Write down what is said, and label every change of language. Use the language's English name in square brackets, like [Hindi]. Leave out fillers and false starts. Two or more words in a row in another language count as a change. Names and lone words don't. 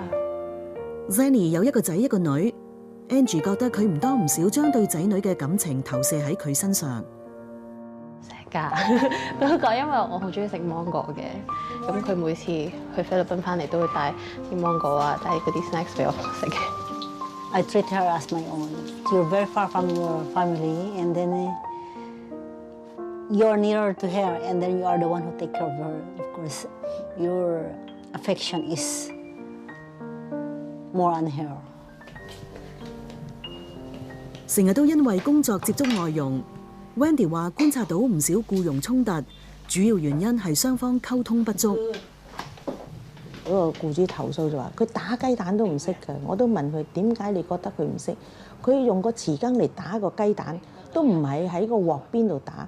[Cantonese] Zenny 有1個仔1個女 ，Angie 覺得佢唔多唔少將對仔女嘅感情投射喺佢身上。錫㗎，嗰個因為我好中意食芒果嘅，咁佢每次去菲律賓翻嚟都會帶啲芒果啊，帶嗰啲 snacks 俾我食嘅。 [English] I treat her as my own. You're very far from your family, and then you're nearer to her, and then you are the one who take care of her. Of course, your affection is more on her. [Cantonese] 成日都因為工作接觸外傭 ，Wendy 話觀察到唔少僱傭衝突，主要原因係雙方溝通不足。嗰個僱主投訴就話：佢打雞蛋都唔識㗎。我都問佢點解你覺得佢唔識？佢用個匙羹嚟打個雞蛋，都唔係喺個鑊邊度打。